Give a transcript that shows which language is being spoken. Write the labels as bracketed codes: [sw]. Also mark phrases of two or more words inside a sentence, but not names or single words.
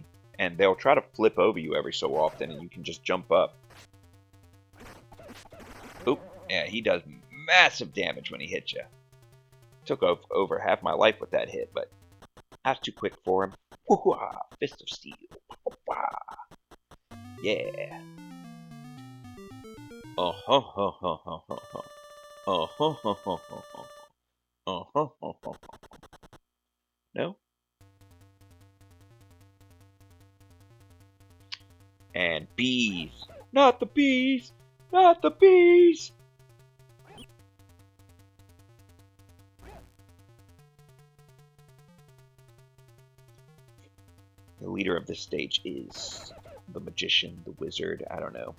[en] And they'll try to flip over you every so often, and you can just jump up. Oop, yeah, he does massive damage when he hits you. Took over half my life with that hit, but I was too quick for him. Woo-hoo-ah, Fist of Steel. Yeah. Oh-ho-ho-ho-ho-ho. Oh-ho-ho-ho-ho-ho. Oh-ho-ho-ho-ho. No? And bees. Not the bees! Not the bees! The leader of this stage is the magician, the wizard, I don't know.